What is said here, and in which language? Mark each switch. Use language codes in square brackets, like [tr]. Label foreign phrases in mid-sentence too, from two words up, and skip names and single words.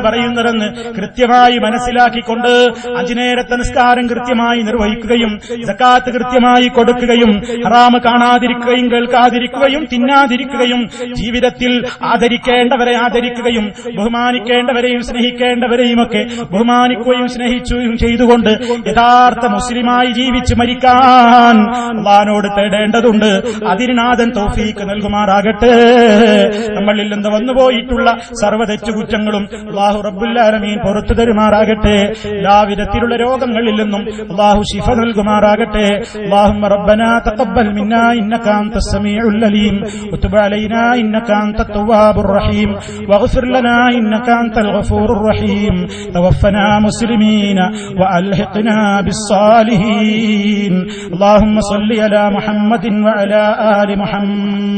[ml] പറയുന്നതെന്ന് കൃത്യമായി മനസ്സിലാക്കിക്കൊണ്ട് 5 നേരത്തെ നിസ്കാരം കൃത്യമായി നിർവഹിക്കുകയും സകാത്ത് കൃത്യമായി കൊടുക്കുകയും ഹറാമ് കാണാതിരിക്കുകയും കേൾക്കാതിരിക്കുകയും തിന്നാതിരിക്കുകയും ജീവിതത്തിൽ ആദരിക്കേണ്ടവരെ ആദരിക്കുകയും ബഹുമാനിക്കേണ്ടവരെയും സ്നേഹിക്കേണ്ടവരെയും ഒക്കെ ബഹുമാനിക്കുകയും സ്നേഹിക്കുകയും ചെയ്തുകൊണ്ട് യഥാർത്ഥ മുസ്ലിമായി ജീവിച്ച് മരിക്കാൻ അല്ലാഹുവോട് തേടേണ്ടതുണ്ട്. അതിന് നാഥൻ തൗഫീഖ് നൽകുമാറാകട്ടെ. നമ്മളിൽ നിന്ന് വന്നുപോയിട്ടുള്ള സർവ്വ തെറ്റുകുറ്റങ്ങളും [ar] الله رب العالمين [ml] പുറത്തു തരുമാറാകട്ടെ. എല്ലാവിധത്തിലുള്ള രോഗങ്ങളിൽ നിന്നും അല്ലാഹു ശിഫ നൽകുമാറാകട്ടെ. [ar] اللهم ربنا تقبل منا إنك أنت السميع العليم وتب علينا إنك أنت التواب الرحيم واغفر لنا إنك أنت الغفور الرحيم توفنا مسلمين وألحقنا بالصالحين. اللهم صل على محمد وعلى آل محمد.